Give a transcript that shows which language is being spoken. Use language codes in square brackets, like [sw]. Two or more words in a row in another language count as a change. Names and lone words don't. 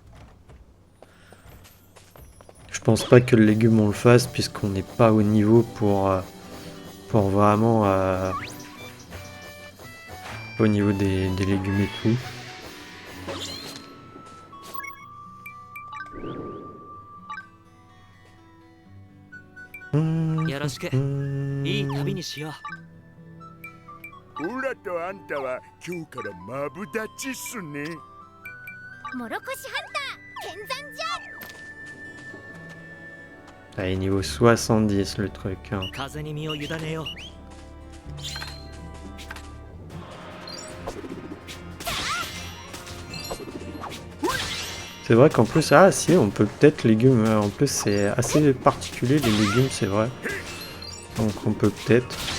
[fr] Je pense pas que le légume on le fasse puisqu'on n'est pas au niveau pour vraiment au niveau des légumes et tout. Hum, [ja] よろしく hum. いい旅にしよオラとあんたは今日からマブダチっすね。モロコシハンター見参じゃ。 [fr] Allez, niveau 70 le truc. Hein. [ja] う風に身を委ねよう [fr] C'est vrai qu'en plus, ah si, on peut peut-être légumes. En plus, c'est assez particulier les légumes, c'est vrai. Donc on peut peut-être.